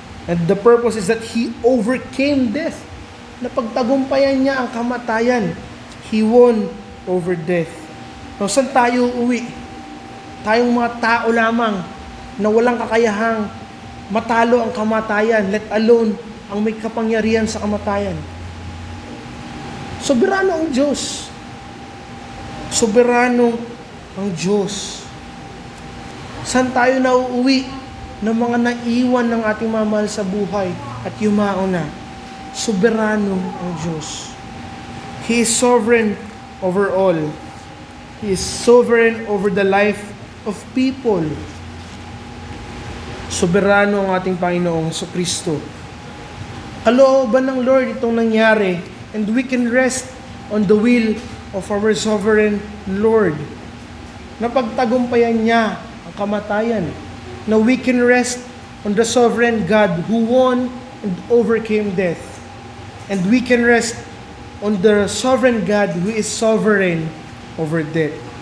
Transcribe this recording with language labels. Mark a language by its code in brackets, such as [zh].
[en] And the purpose is that He overcame death. [tl] Napagtagumpayan niya ang kamatayan. [en] He won over death. [tl] Now, saan tayo uwi? Tayong mga tao lamang na walang kakayahang matalo ang kamatayan, [en] let alone [tl] ang may kapangyarihan sa kamatayan. Soberano ang Diyos. Soberano ang Diyos. Saan tayo nauuwi ng mga naiwan ng ating mamahal sa buhay at yumao na? Soberano ang Diyos. [en] He is sovereign over all. He is sovereign over the life of people. [tl] Soberano ang ating Panginoong Kristo. Kalooban ng Lord itong nangyari, [en] and we can rest on the will of our sovereign Lord. [tl] Napagtagumpayan niya ang kamatayan. [en] Now we can rest on the sovereign God who won and overcame death. And we can rest on the sovereign God who is sovereign over death.